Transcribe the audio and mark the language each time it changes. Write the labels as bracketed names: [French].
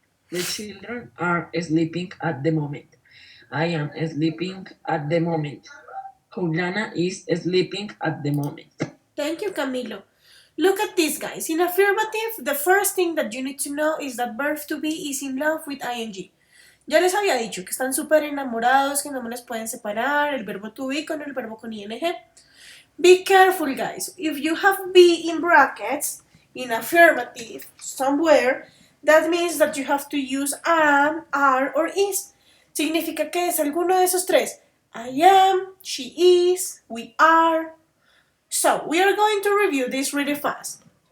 [English] The children are sleeping at the moment. I am sleeping at the moment. Juliana is sleeping at the moment. Thank you, Camilo. Look at this, guys. In affirmative, the first thing that you need to know is that verb to be is in love with ing. [Spanish] Ya les había dicho que están súper enamorados, que no me los pueden separar, el verbo to be con el verbo con ing. [English] Be careful, guys. If you have be in brackets, in affirmative, somewhere, that means that you have to use am, are, or is. [Spanish] Significa que es alguno de esos tres. [English] I am, she is, we are. So, we are going to review this really fast.